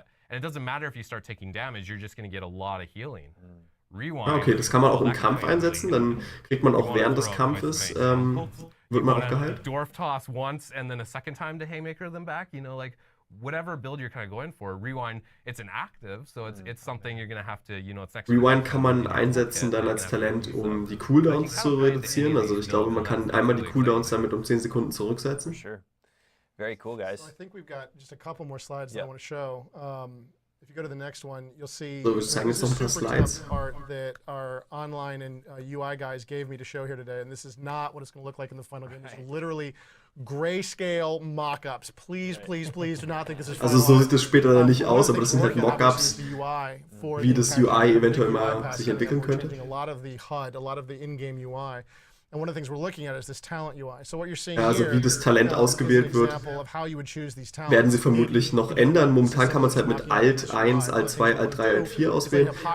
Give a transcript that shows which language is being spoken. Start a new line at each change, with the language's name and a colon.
English: And it doesn't matter if you start taking damage, you're just going to get a lot of healing.
German: Okay, das kann man auch im Kampf einsetzen, dann kriegt man auch während des Kampfes, wird man auch geheilt.
English: Dwarf toss once and then a second time to haymaker them back, like whatever build you're kind of going for. Rewind, it's an active, so it's something you're going to have to, it's next.
German: Rewind kann man einsetzen dann als Talent, um die Cooldowns zu reduzieren. Also ich glaube, man kann einmal die Cooldowns damit um 10 Sekunden zurücksetzen.
English: Sure. Very cool, guys. So I think we've got just a couple more slides that I want to show. If you go to the next one, you'll see
German: So, ich zeige jetzt noch ein paar Slides.
English: art that our online and UI guys gave me to show here today, and this is not what it's going to look like in the final game. It's literally grayscale mock-ups. Please, please, please do not think this is
German: Also so sieht es später dann nicht aus, aber das sind halt Mock-ups, wie das UI eventuell mal sich entwickeln könnte.
English: A lot of the HUD, a lot of the in-game UI. And one of the things we're looking at is this talent UI. So what you're seeing
German: Ja, also wie das Talent ausgewählt wird, werden sie vermutlich noch ändern. Momentan kann man es halt mit Alt 1, Alt 2, Alt 3, Alt 4 auswählen.